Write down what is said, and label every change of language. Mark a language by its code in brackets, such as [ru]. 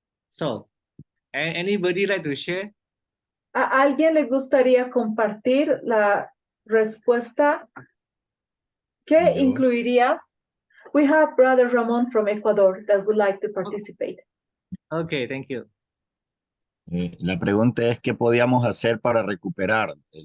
[en] So, anybody like to share? [es] ¿A alguien le gustaría compartir la respuesta? ¿Qué incluirías? [en] We have Brother Ramon from Ecuador that would like to participate. Okay, thank you. [es] La pregunta es, ¿qué podíamos hacer para recuperar?